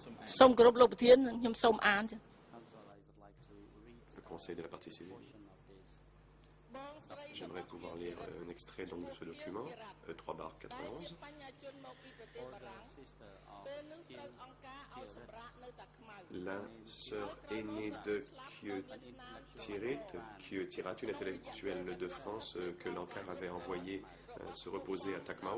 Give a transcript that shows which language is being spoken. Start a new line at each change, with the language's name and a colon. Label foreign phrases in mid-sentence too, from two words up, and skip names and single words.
Khmer: សូមគោរពលោកប្រធានខ្ញុំសូមអានចា
English: Council, I would like to read
French: Le Conseil de la partie civile.
English: portion of this.
Khmer: បងស្រី
French: J'aimerais pouvoir lire un extrait donc de ce document, 3/91.
Khmer: បញ្ញាជនមកពីប្រទេសបារាំង
English: Sister of
Khmer: ពេលនោះត្រូវអង្គការឲ្យសម្រាប់នៅតាខ្មៅ
French: La sœur aînée de Kieu Tirat, une intellectuelle de France que l'Ankar avait envoyé se reposer à Takmao.